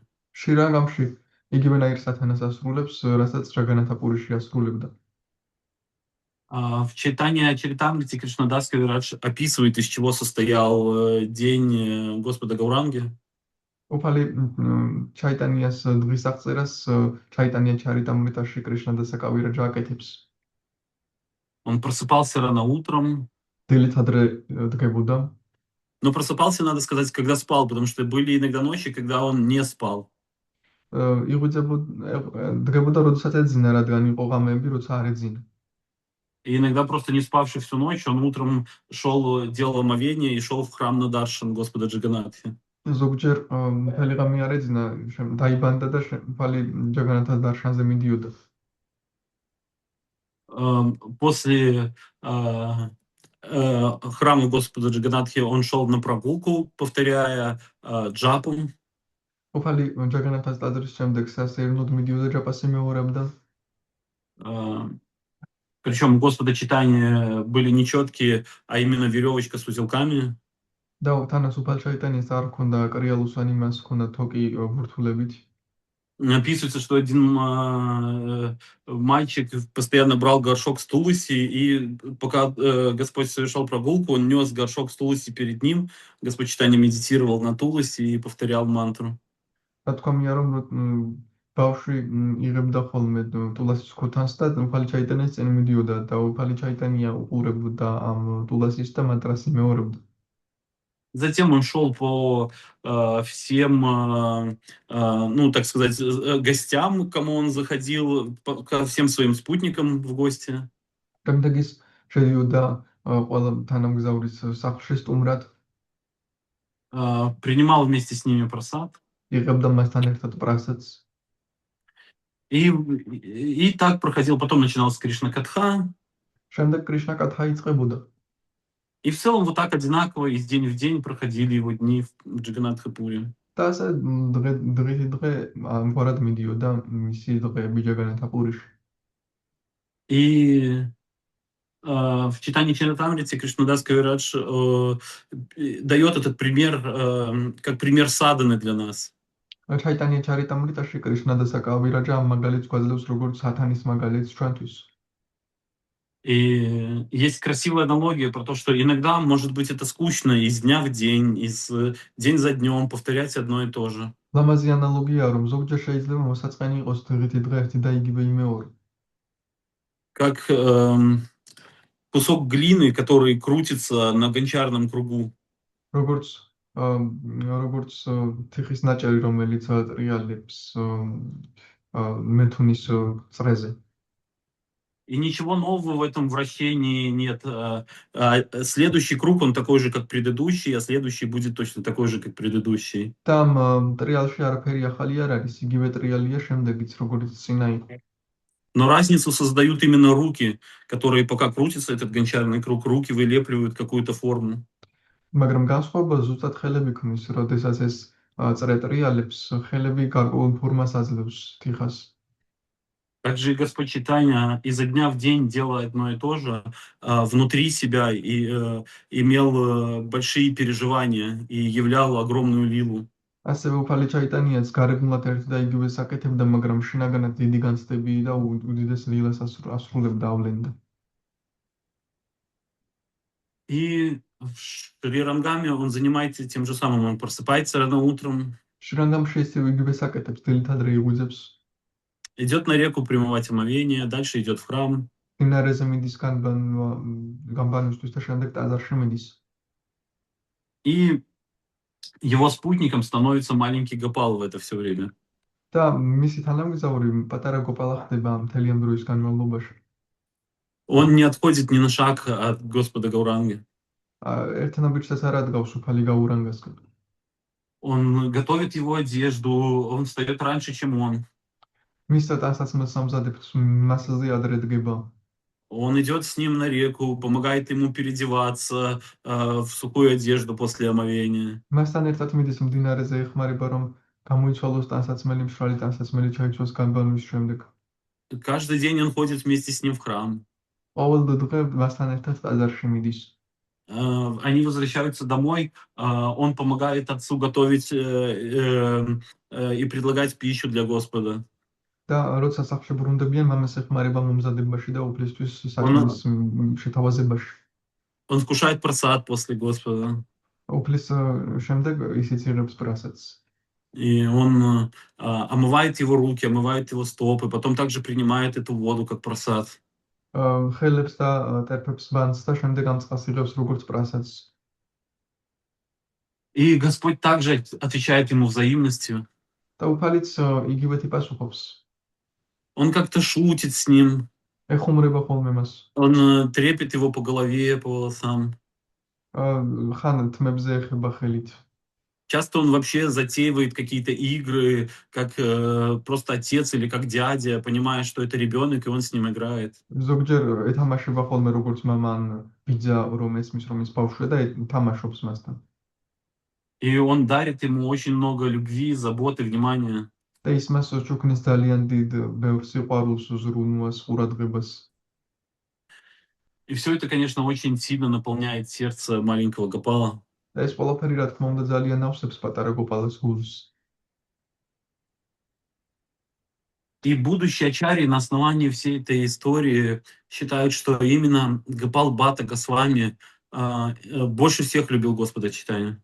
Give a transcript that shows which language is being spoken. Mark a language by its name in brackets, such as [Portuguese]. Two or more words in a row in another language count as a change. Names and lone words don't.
[Georgian] შრი-რანგამში იგივენაირ სათანას ასრულებს, რასაც ჯაგანათაპურიში ასრულებდა. [Russian] В Чайтанья Чаритамрите Кришнадас Кавирадж описывает, из чего состоял день Господа Гауранги. [Georgian] უფალი ჩაიტანიას დღის აღწერას ჩაიტანია ჩარიტამრიტაში კრიშნადასა კავირაჯა აკეთებს. [Russian] Он просыпался рано утром. [Georgian] დილით ადრე დგებოდა. [Russian] Но просыпался, надо сказать, когда спал, потому что были иногда ночи, когда он не спал. [Georgian] დგებოდა, როდესაც ეძინა, რადგან იყო ღამეები, როცა არ ეძინა. [Russian] И иногда просто не спавший всю ночь, он утром шел, делал омовение и шел в храм на Даршан Господа Джаганатхи. [Georgian] ზოგჯერ მთელი ღამე არ ეძინა, დაიბანდა და უფალი ჯაგანათას დარშანზე მიდიოდა. [Russian] После храма Господа Джаганатхи он шел на прогулку, повторяя джапу. [Georgian] უფალი ჯაგანათას ტაძრის შემდეგ სასეირნოდ მიდიოდა ჯაპას იმეორებდა. [Russian] Причем у Господа Чайтаньи были нечеткие, а именно веревочка с узелками. [Georgian] და თანაც უფალ ჩაიტანიას არ ჰქონდა კრიალუსანი, მას ჰქონდა თოკი ვურთულებით. [Russian] Описывается, что один мальчик постоянно брал горшок с тулуси, и пока Господь совершал прогулку, он нес горшок с тулуси перед ним. Господь Чайтанья медитировал на тулуси и повторял мантру. [Georgian] რა თქმა რომ ბავშვი იღებდა ხოლმე ტულასის ქოთანს და უფალი ჩაიტანიას წინ მიდიოდა და უფალი ჩაიტანია უყურებდა ამ ტულასის და მანტრას იმეორებდა. [Russian] Затем он шел по всем, ну, так сказать, гостям, к кому он заходил, ко всем своим спутникам в гости. [Georgian] შემდეგ ის შედიოდა ყველა თანამგზავრის სახლში სტუმრად, [Russian] Принимал вместе с ними просад. [Georgian] იღებდა მასთან ერთად პრასადს. [Russian] И так проходил. Потом начиналась Кришна Катха. [Georgian] შემდეგ კრიშნა კათა იწყებოდა. [Russian] И в целом вот так одинаково из день в день проходили его дни в Джаганатхапуре. [Georgian] და ასე დღითი დღე ამგვარად მიდიოდა მისი დღეები ჯაგანათაპურიში. [Russian] И в Читанье Чаритамрите Кришнадас Кавирадж дает этот пример, как пример садханы для нас. [Georgian] ჩაიტანია ჩარიტამრიტაში კრიშნა და საკავირაჯა ამ მაგალითს გვაძლევს როგორც სათანის მაგალითს ჩვენთვის. [Russian] И есть красивая аналогия про то, что иногда, может быть, это скучно из дня в день, день за днем повторять одно и то же. [Georgian] ლამაზი ანალოგია, რომ ზოგჯერ შეიძლება მოსაწყენი იყოს დღითი დღე ერთი და იგივე იმეორი. [Russian] Как кусок глины, который крутится на гончарном кругу. [Georgian] როგორც თიხის ნაჭერი, რომელიც ტრიალებს მეთუნის წრეზე. [Russian] И ничего нового в этом вращении нет. Следующий круг, он такой же, как предыдущий, а следующий будет точно такой же, как предыдущий. [Georgian] Там ტრიალში არაფერი ახალი არ არის, იგივე ტრიალია შემდეგიც, როგორც წინა იყო. [Russian] Но разницу создают именно руки, которые пока крутится этот гончарный круг, руки вылепливают какую-то форму. [Georgian] მაგრამ განსხვავება ზუსტად ხელები ქმნის, როდესაც ეს წრე ტრიალებს, ხელები გარკვეულ ფორმას აძლევს თიხას. [Russian] Также и Господь Чайтанья изо дня в день делая одно и то же, внутри себя и имел большие переживания и являл огромную лилу. [Georgian] ასევე უფალი ჩაიტანიაც გარეგნულად ერთ და იგივე საკეთებდა, მაგრამ შინაგანად დიდი განცდები და უდიდეს ლილას ასრულებდა ავლენდა. [Russian] И в Шри Рангаме он занимается тем же самым, он просыпается рано утром, [Georgian] შრანგამში ისევ იგივე საკეთებს, ძირითადად იღვიძებს. [Russian] идет на реку примывать омовение, дальше идет в храм. [Georgian] მდინარეზე მიდის გამბანისთვის და შემდეგ ტაძარში მიდის. [Russian] И его спутником становится маленький Гопал в это все время. [Georgian] და მისი თანამგზავრი პატარა გოპალა ხდება მთელი ამ დროის განმავლობაში. [Russian] Он не отходит ни на шаг от Господа Гауранги. [Georgian] ერთნაბიჯსაც არ ადგავს უფალი გაურანგასკენ. [Russian] Он готовит его одежду, он встает раньше, чем он. [Georgian] მისცა ტანსაცმელს ამზადებს, მასზე ადრე დგება. [Russian] Он идет с ним на реку, помогает ему переодеваться в сухую одежду после омовения. [Georgian] მასთან ერთად მიდის მდინარეზე, ეხმარება რომ გამოიცვალოს ტანსაცმელი, მშრალი ტანსაცმელი ჩაიცვალოს განბანვის შემდეგ. [Russian] Каждый день он ходит вместе с ним в храм. [Georgian] ყოველ დღე მასთან ერთად ტაძარში მიდის. [Russian] Они возвращаются домой, он помогает отцу готовить и предлагать пищу для Господа. [Georgian] და როცა სახლში ბრუნდებიან, მამას ეხმარება მომზადებაში და უფლისთვის საჭმლის შეთავაზებაში. [Russian] Он вкушает просад после Господа. [Georgian] უფლის შემდეგ ისიც იღებს პრასადს. [Russian] И он омывает его руки, омывает его стопы, потом также принимает эту воду как просад. [Georgian] ხელებს და ტერფებს ბანს და შემდეგ ამ წყალს იღებს როგორც პრასადს. [Russian] И Господь также отвечает ему взаимностью. [Georgian] და უფალიც იგივე ტიპასუხობს. [Russian] Он как-то шутит с ним. [Georgian] ეხუმრება ხოლმე მას. [Russian] Он трепет его по голове, по волосам. [Georgian] ხან თმებზე ეხება ხელით. [Russian] Часто он вообще затеивает какие-то игры, как просто отец или как дядя, понимая, что это ребенок, и он с ним играет. [Georgian] ზოგჯერ ეთამაშება ხოლმე როგორც მამა ან ბიძა, რომ ესმის რომ ის ბავშვია და თამაშობს მასთან. [Russian] И он дарит ему очень много любви, заботы, внимания. [Georgian] და ის მას ჩუქნის ძალიან დიდ ბევრ სიყვარულს, ზრუნვას, ყურადღებას. [Russian] И все это, конечно, очень сильно наполняет сердце маленького Гопала. [Georgian] და ეს ყველაფერი, რა თქმა უნდა, ძალიან ავსებს патара გოპალას გულს. [Russian] И будущие ачарьи на основании всей этой истории считают, что именно Гопал Бхатта Госвами больше всех любил Господа Чайтанью.